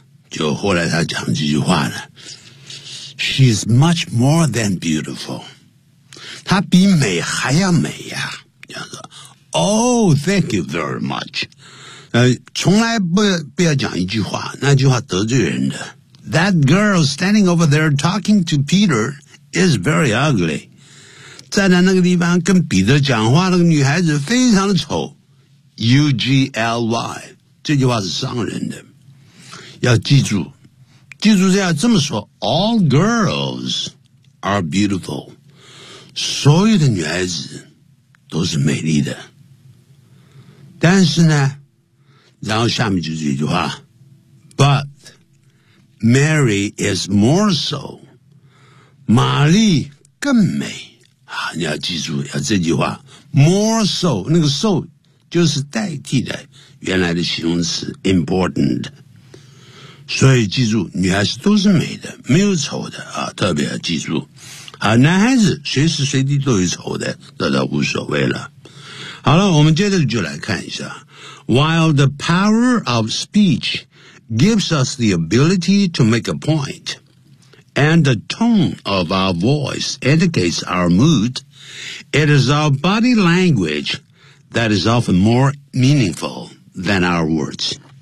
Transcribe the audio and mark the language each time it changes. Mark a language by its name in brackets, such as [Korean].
[Chinese] 就后来他讲这句话呢， [English] She's much more than beautiful， [Chinese] 她比美还要美呀，这样子。 [English] Oh, thank you very much. [Chinese] 从来不要讲一句话，那句话得罪人的。 [English] That girl standing over there talking to Peter is very ugly. [Chinese] 站在那个地方跟彼得讲话那个女孩子非常的丑。 U-G-L-Y. 这句话是伤人的。要记住。记住这样这么说。 [English] All girls are beautiful. [Chinese] 所有的女孩子都是美丽的。但是呢，然后下面就是一句话， [English] But Mary is more so， [Chinese] 玛丽更美啊！你要记住要这句话， more so， 那个 so 就是代替的原来的形容词 important， 所以记住女孩子都是美的，没有丑的啊，特别要记住啊，男孩子随时随地都有丑的，那倒无所谓了。好了，我们接着就来看一下。 [English] While the power of speech gives us the ability to make a point, and the tone of our voice indicates our mood, it is our body language that is often more meaningful than our words.